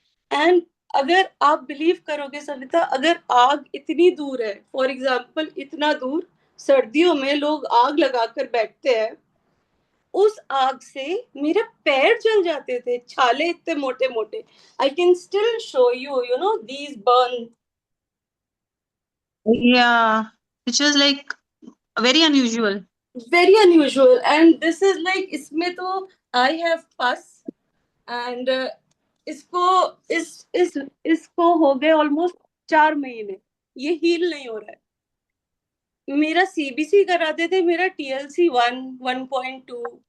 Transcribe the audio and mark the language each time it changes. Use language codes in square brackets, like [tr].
[hi] And अगर आप believe करोगे सविता, अगर आग इतनी दूर है, फॉर एग्जाम्पल इतना दूर सर्दियों में लोग आग लगाकर बैठते हैं, उस आग से मेरे पैर जल जाते थे. छाले इतने मोटे मोटे. I can still show you you know these burn. [en] Yeah, which was like very unusual. Very unusual and this is like इसमें तो I have pus and इसको इसको हो गए ऑलमोस्ट 4 महीने. [hi] ये हील नहीं हो रहा है. मेरा सीबीसी कराते थे, मेरा टीएलसी 1 1.2.